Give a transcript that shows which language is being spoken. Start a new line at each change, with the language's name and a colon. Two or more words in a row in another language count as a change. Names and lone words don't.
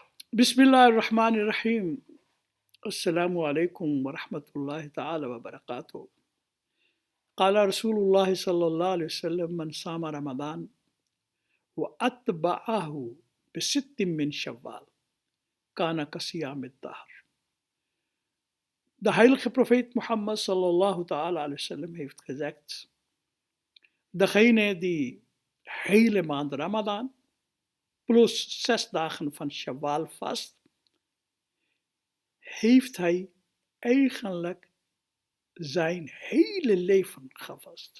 Arabic: بسم الله الرحمن الرحيم السلام عليكم ورحمة الله تعالى وبركاته. قال رسول الله صلى الله عليه وسلم من صام رمضان وأتبعه بستة من شوال كان كصيام الدهر.
Dutch: De heilige profeet Mohammed
Arabic: صلى الله تعالى عليه وسلم
Dutch: heeft gezegd: degene die hele maand Ramadan plus 6 dagen van Shawwal vast, heeft hij eigenlijk zijn hele leven gevast.